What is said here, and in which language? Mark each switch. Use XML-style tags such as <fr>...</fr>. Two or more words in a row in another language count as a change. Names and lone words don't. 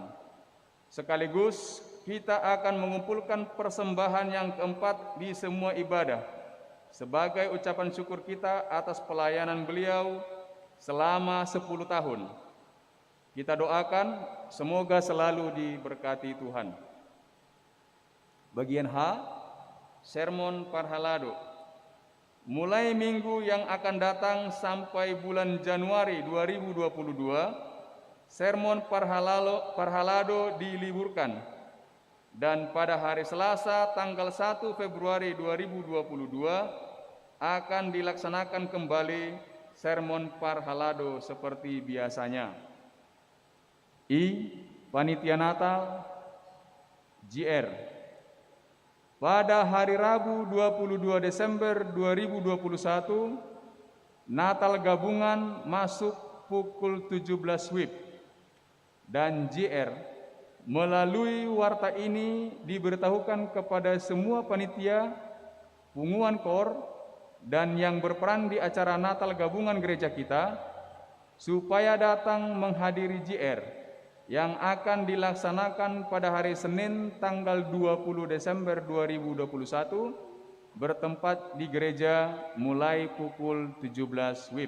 <id>Sekaligus kita akan mengumpulkan persembahan yang keempat di semua ibadah sebagai ucapan syukur kita atas pelayanan beliau selama 10 tahun. Kita doakan semoga selalu diberkati Tuhan. Bagian H,</id> <bbc>sermon parhalado.</bbc> <id>Mulai minggu yang akan datang sampai bulan Januari 2022,</id> <bbc>sermon parhalado</bbc> <id>diliburkan. Dan pada hari Selasa tanggal 1 Februari 2022 akan dilaksanakan kembali</id> <bbc>sermon parhalado</bbc> <id>seperti biasanya. I. Panitia Natal JR. Pada hari Rabu 22 Desember 2021, Natal gabungan masuk pukul 17 WIB dan JR melalui warta ini diberitahukan kepada semua panitia,</id> <bbc>punguan kor,</bbc> <id>dan yang berperan di acara Natal gabungan gereja kita supaya datang menghadiri JR yang akan dilaksanakan pada hari Senin tanggal 20 Desember 2021 bertempat di gereja mulai pukul 17 WIB.</id>